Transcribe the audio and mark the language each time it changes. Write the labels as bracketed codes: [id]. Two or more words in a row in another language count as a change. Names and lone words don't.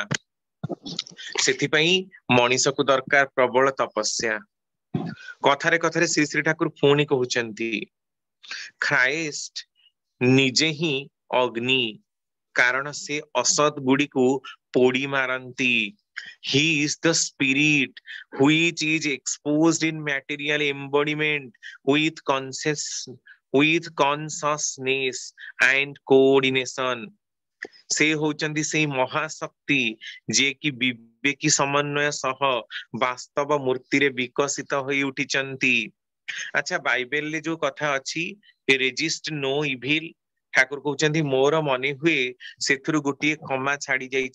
[or] ସେଥିପାଇଁ ମଣିଷକୁ ଦରକାର ପ୍ରବଳ ତପସ୍ୟା। କଥାରେ କଥାରେ ଶ୍ରୀ ଶ୍ରୀ ଠାକୁର ପୁଣି କହୁଛନ୍ତି ଖ୍ରାଇଷ୍ଟ ନିଜେ ହିଁ ଅଗ୍ନି, କାରଣ ସେ ଅସତ ଗୁଡିକୁ ପୋଡି ମାରନ୍ତି। [en] He is the spirit which is exposed in material embodiment with consciousness and coordination. [or] ସେ ହଉଛନ୍ତି ସେଇ ମହାଶକ୍ତି ଯିଏକି ବିବେକୀ ସମନ୍ୱୟ ସହ ବାସ୍ତବ ମୂର୍ତ୍ତିରେ ବିକଶିତ ହୋଇ ଉଠିଛନ୍ତି। ଆଚ୍ଛା, ବାଇବେଲରେ ଯୋଉ କଥା ଅଛି [en] resist no evil, [or] ଠାକୁର କହୁଛନ୍ତି ମୋର ମନେ ହୁଏ ସେଥିରୁ ଗୋଟିଏ କମା ଛାଡି ଯାଇଛି।